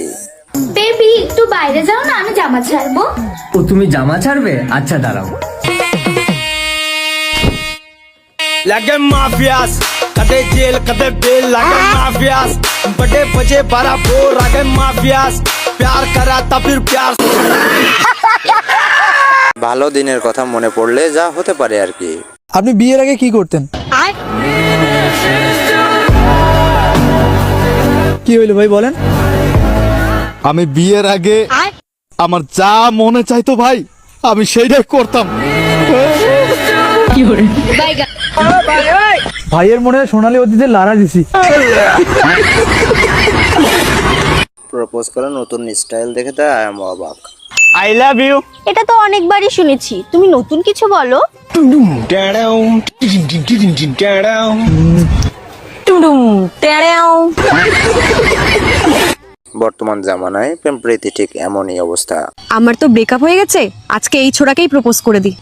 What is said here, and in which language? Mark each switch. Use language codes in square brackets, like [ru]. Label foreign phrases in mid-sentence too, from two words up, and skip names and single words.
[bn] বেবি একটু বাইরে যাও না, আমি জামা ছাড়বো। ও তুমি জামা ছাড়বে? আচ্ছা দাঁড়াও। [hi] लगे माफियास कदे जेल कदे बेल, लगे माफियास बड़े बजे बड़ा बोर, लगे माफियास प्यार करा था फिर प्यार। [bn] ভালো দিনের কথা মনে পড়লে যা হতে পারে আর কি। আপনি বিয়ের আগে কি করতেন? কি হইলো ভাই বলেন? আমি বিয়ের আগে আমার যা মনে চাইতো ভাই আমি সেইটাই করতাম। ভাইয়ের মনে সোনালী অতীতে লারা দিছি। প্রপোজ করার নতুন স্টাইল দেখে তা [en] I am [bn] অবাক। [en] I love you. [bn] এটা তো অনেকবারই শুনেছি, তুমি নতুন কিছু বলো। বর্তমান জামানায় প্রেম প্রীতি ঠিক এমনই অবস্থা। আমার তো ব্রেকআপ হয়ে গেছে, আজকে এই ছোড়াকেই প্রপোজ করে দিই।